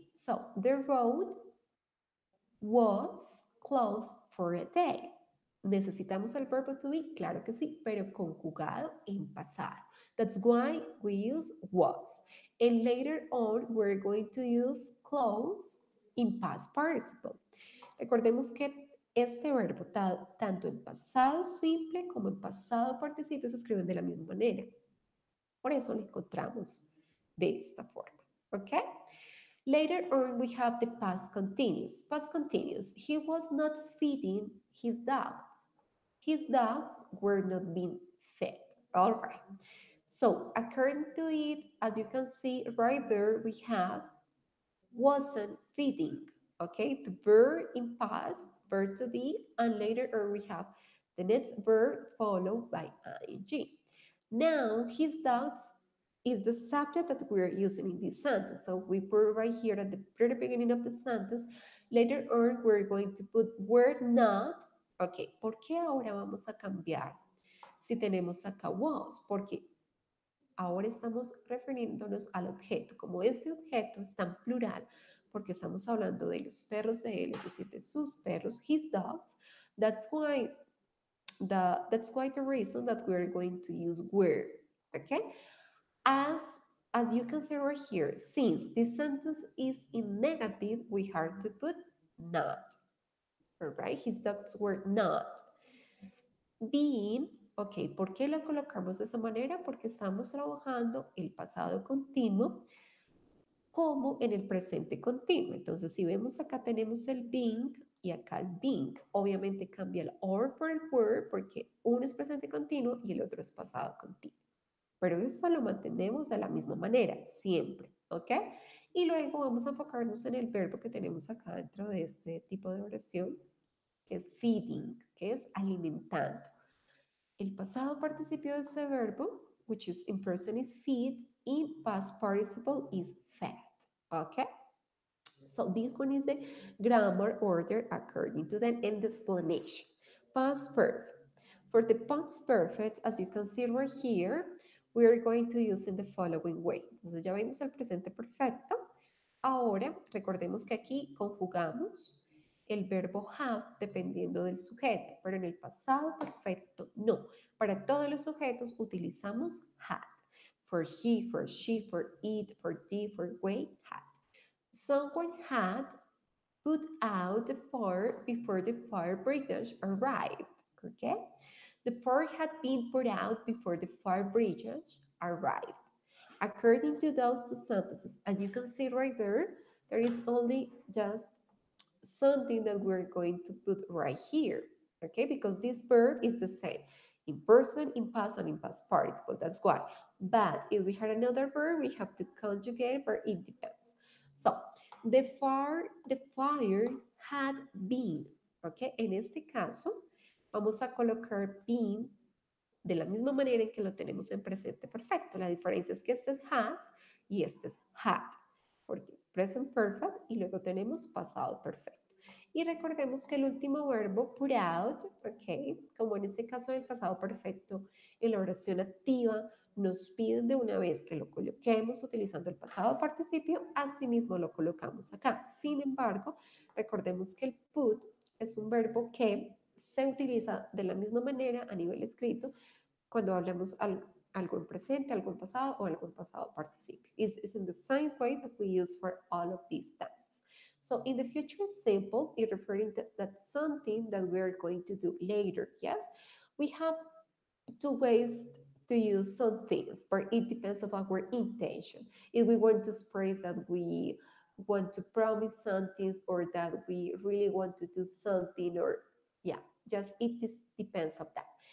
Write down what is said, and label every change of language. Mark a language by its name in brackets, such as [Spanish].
[English] So, the road was closed for a day. [Spanish] ¿Necesitamos el verbo to be? Claro que sí, pero conjugado en pasado. [English] That's why we use was. And later on, we're going to use close in past participle. [Spanish] Recordemos que este verbo, tanto en pasado simple como en pasado participio, se escriben de la misma manera. Por eso lo encontramos de esta forma. ¿Ok? [English] Later on, we have the past continuous. Past continuous. He was not feeding his dogs. His dogs were not being fed. All right. So, according to it, as you can see right there, we have wasn't feeding. Okay, the verb in past, verb to be, and later on we have the next verb followed by ing. Now, his dogs is the subject that we're using in this sentence. So we put right here at the very beginning of the sentence. Later on, we're going to put were not. [Spanish] Ok, ¿por qué ahora vamos a cambiar? Si tenemos acá was, porque ahora estamos refiriéndonos al objeto. Como este objeto está en plural, porque estamos hablando de los perros de él, es decir, de sus perros, his dogs, [English] that's why the reason that we're going to use were, okay? As as you can see right here, since this sentence is in negative, we have to put not. All right, his dogs were not being. [Spanish] Ok, ¿por qué lo colocamos de esa manera? Porque estamos trabajando el pasado continuo como en el presente continuo. Entonces, si vemos acá tenemos el being y acá el being. Obviamente cambia el or por el were porque uno es presente continuo y el otro es pasado continuo. Pero eso lo mantenemos de la misma manera, siempre, ¿ok? Y luego vamos a enfocarnos en el verbo que tenemos acá dentro de este tipo de oración, que es feeding, que es alimentando. El pasado participio de ese verbo, [English] which is in person is feed, in past participle is fed, ¿ok? So this one is the grammar order according to the end explanation. Past perfect. For the past perfect, as you can see right here, we are going to use in the following way. [Spanish] Entonces ya vimos el presente perfecto. Ahora recordemos que aquí conjugamos el verbo have dependiendo del sujeto, pero en el pasado perfecto no. Para todos los sujetos utilizamos had. [English] For he, for she, for it, for thee, for we, had. Someone had put out the fire before the fire brigade arrived. Okay? The fire had been put out before the fire brigade arrived. According to those two sentences, as you can see right there is only just something that we're going to put right here, okay? Because this verb is the same in person, in past, and in past participle. That's why. But if we had another verb, we have to conjugate, but it depends. So, the fire had been, okay? [Spanish] En este caso, vamos a colocar been de la misma manera en que lo tenemos en presente perfecto. La diferencia es que este es has y este es had, porque es present perfect y luego tenemos pasado perfecto. Y recordemos que el último verbo, put out, ok, como en este caso del pasado perfecto, en la oración activa, nos piden de una vez que lo coloquemos utilizando el pasado participio, asimismo lo colocamos acá. Sin embargo, recordemos que el put es un verbo que se utiliza de la misma manera a nivel escrito cuando hablamos algo en presente, algo en pasado o algo en pasado participio. [English] It's in the same way that we use for all of these tenses. So in the future simple, it referring to that's something that we're going to do later, yes? We have two ways to use some things, but it depends on our intention. If we want to express that we want to promise something or that we really want to do something or yeah, just it just depends on that.